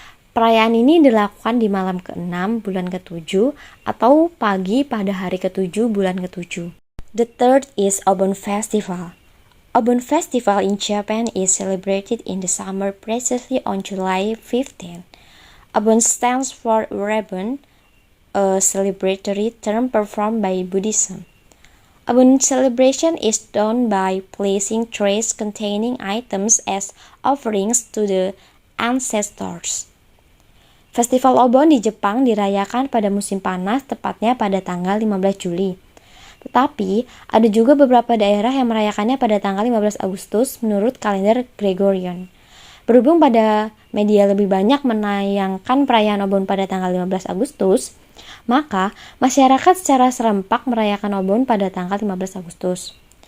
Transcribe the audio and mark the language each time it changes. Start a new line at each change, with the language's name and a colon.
Indonesian: Perayaan ini dilakukan di malam ke-6 bulan ke-7 atau pagi pada hari ke-7 bulan ke-7.
English: The third is Obon Festival. Obon Festival in Japan is celebrated in the summer, precisely on July 15. Obon stands for Urebon, a celebratory term performed by Buddhism. Obon celebration is done by placing trays containing items as offerings to the ancestors.
Indonesian: Festival Obon di Jepang dirayakan pada musim panas, tepatnya pada tanggal 15 Juli. Tetapi, ada juga beberapa daerah yang merayakannya pada tanggal 15 Agustus menurut kalender Gregorian. Berhubung pada media lebih banyak menayangkan perayaan Obon pada tanggal 15 Agustus, maka masyarakat secara serempak merayakan Obon pada tanggal 15 Agustus.